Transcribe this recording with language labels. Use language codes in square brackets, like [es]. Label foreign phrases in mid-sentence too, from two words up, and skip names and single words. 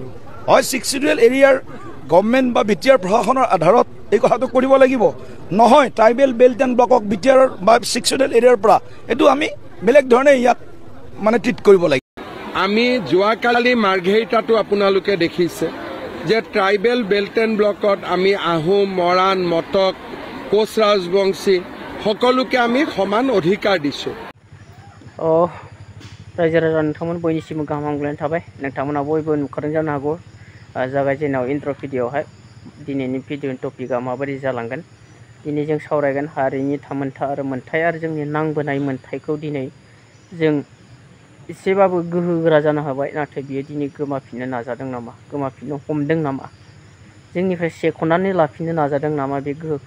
[as] হয় 6 [en] schedule area [as] গভৰ্ণমেণ্ট বা বিটিআৰ প্ৰশাসনৰ আধাৰত এই কথাটো কৰিব লাগিব, নহয় [en] tribal belt and block [as] বিটিআৰৰ বা 6 [en] schedule area [as] পৰা এইটো আমি বেলেগ ধৰণে ইয়াক মানে ট্ৰিট কৰিব লাগিব। আমি যোৱাকালি মাৰ্ঘেৰিটাতো আপোনালোকে দেখিছে যে [en] tribal belt and block [as] আমি আহোম, মৰাণ, মটক, কোচ ৰাজবংশী সকলোকে আমি সমান অধিকাৰ দিছোঁ। [brx] रायजो राजा नोंथांमोन बयनिसिमबो गाहाम हामग्लायनाय थाबाय। नोंथांमोना बयबो नुखादों जानो हागौ जागायजेननायाव [en] intro video [brx] दिनैनि भिडिअ'नि टपिकआ माबायदि जालांगोन। दिनै जों सावरायगोन हारिनि थामोनथा आरो मोनथाय आरो जोंनि नांबोनाय मोनथायखौ दिनै जों एसेबाबो गोहोगोरा जानो हाबाय, नाथाय बियो दिनै गोमाफिननो नाजादों नामा, गोमाफिननो हमदों नामा, जोंनिफ्राय सेख'नानै लाफिननो नाजादों नामा बे गोहोखौ।